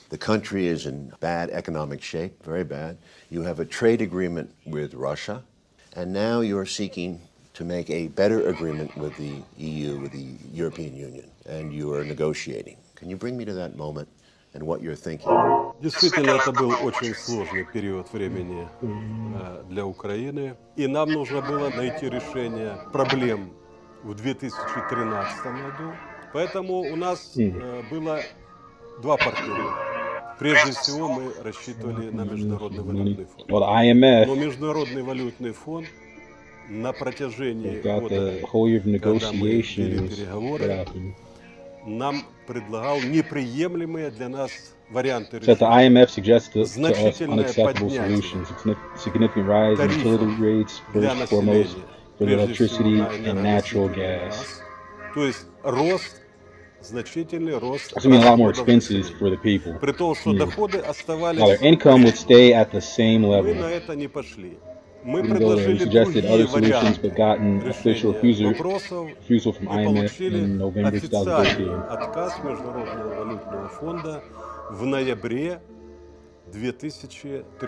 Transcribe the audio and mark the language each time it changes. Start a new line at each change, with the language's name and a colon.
English: The country is in bad economic shape, very bad. You have a trade agreement with Russia, and now you're seeking to make a better agreement with the EU, with the European Union, and you are negotiating. Can you bring me to that moment and what you're thinking?
Russian: Действительно, это был очень сложный период времени для Украины. И нам нужно было найти решение проблем в 2013 году. Поэтому у нас было два партнера. Прежде всего, мы рассчитывали на Международный валютный фонд. Но Международный валютный фонд на протяжении года, когда мы вели переговоры, нам предлагал неприемлемые для нас варианты решения.
English: The IMF suggests to us unacceptable solutions. Significant rise in utility rates, first foremost, for electricity and natural gas.
Russian: То есть рост, значительный рост.
English: It's going to be a lot more expenses for the people.
Russian: При том, что доходы оставались.
English: Now their income would stay at the same level.
Russian: Мы на это не пошли. Мы
English: Even though they suggested other solutions, but gotten official refusal from IMF in November 2013.
Russian: Отказ Международного валютного фонда в ноябре 2013.